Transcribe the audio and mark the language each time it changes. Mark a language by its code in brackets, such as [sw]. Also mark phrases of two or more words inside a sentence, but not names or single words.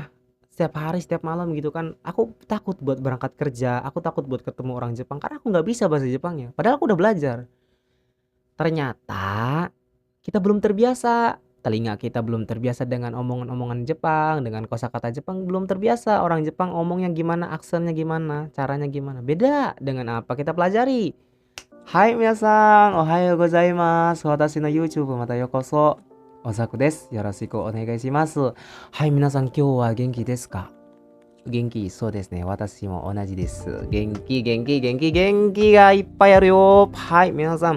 [id] Setiap hari, setiap malam gitu kan. Aku takut buat berangkat kerja, aku takut buat ketemu orang Jepang karena aku nggak bisa bahasa Jepangnya. Padahal aku udah belajar. Ternyata kita belum terbiasa. Telinga kita belum terbiasa dengan omongan-omongan Jepang, dengan kosakata Jepang belum terbiasa. Orang Jepang ngomongnya gimana, aksennya gimana, caranya gimana. Beda dengan apa kita pelajari. [ja] はい皆さん、おはようございます. 私の YouTube また ようこそ. オサクです. よろしくお願いします。はい皆さん、今日は元気ですか? Genki,そうですね。私も同じです。元気、元気、元気、元気がいっぱいあるよ。はい、皆さん。